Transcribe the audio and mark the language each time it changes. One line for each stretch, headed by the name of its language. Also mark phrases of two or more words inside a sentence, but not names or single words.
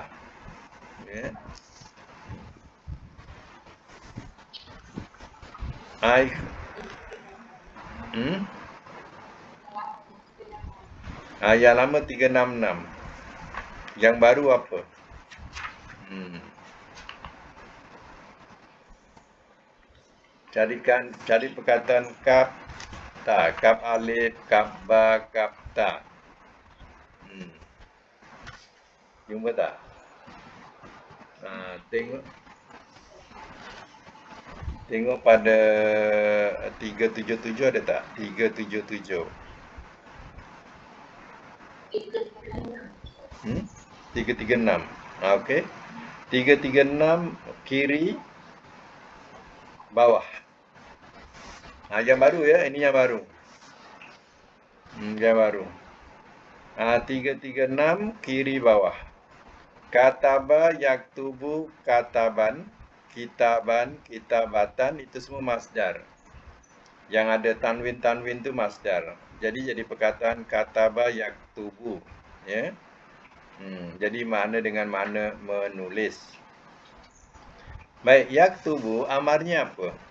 Malay: Ya. Yang lama 366. Yang baru apa? Cari perkataan kap ta, kap alif, kap ba, kap ta. Jumpa tak? Tengok pada 377 ada tak? 377. 336. Okey. 336 kiri bawah. Yang baru ya, ini yang baru. Yang baru. 336 kiri bawah.
Arabic: كتب يكتب كتبا، كتابا، كتابة,
Malay: itu semua masdar. Yang ada tanwin-tanwin itu masdar. Jadi perkataan
Arabic: كتب يكتب,
Malay: ya. Jadi makna dengan makna menulis. Baik, yaktubu amarnya apa?